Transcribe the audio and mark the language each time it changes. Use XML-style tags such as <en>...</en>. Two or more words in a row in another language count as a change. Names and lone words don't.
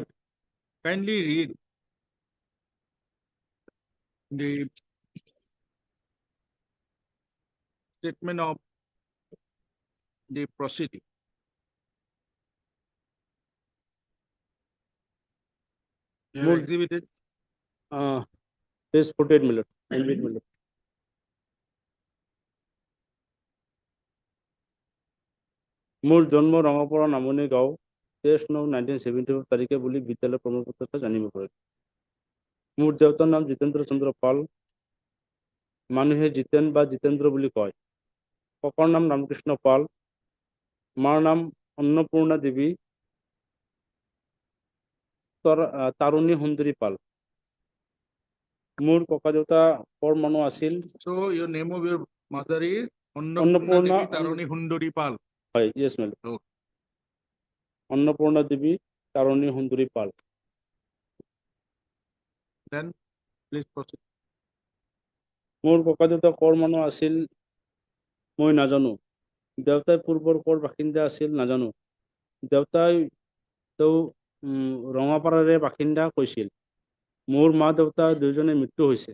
<en>Kindly read the statement of the proceeding. You have More- exhibited. This footage, my lord. I read, my lord.</en> <as>মোৰ জন্ম ৰঙাপাৰা নামনি গাঁও 23/9/1974 তাৰিখে বুলি বিদ্যালয় প্ৰমাণপত্ৰতে জানিব পাৰে। মোৰ দেউতাৰ নাম জিতেন্দ্ৰ চন্দ্ৰ পাল। মানুহে জিতেন বা জিতেন্দ্ৰ বুলি কয়। ককাৰ নাম ৰামকৃষ্ণ পাল। মাৰ নাম অন্নপূৰ্ণা দেৱী তাৰুণী সুন্দৰী পাল। মোৰ ককা দেউতা কৰ মানুহ আছিল।</as> <en>So your name of your mother is Annapurna Annapurna Devi Tarani Hunduri Pal.</en> <as>হয়,</as> <en>yes ma'am. Okay.</en> <as>অন্নপূৰ্ণা দেৱী তাৰুণী সুন্দৰী পাল।</as> <en>Then please proceed.</en> <as>মোৰ ককা দেউতা কৰ মানুহ আছিল মই নাজানো। দেউতাই পূৰ্বৰ কৰ বাসিন্দা আছিল নাজানো। দেউতাই ৰঙাপাৰাৰে বাসিন্দা কৈছিল। মোৰ মা দেউতা দুয়োজনে মৃত্যু হৈছে।</as>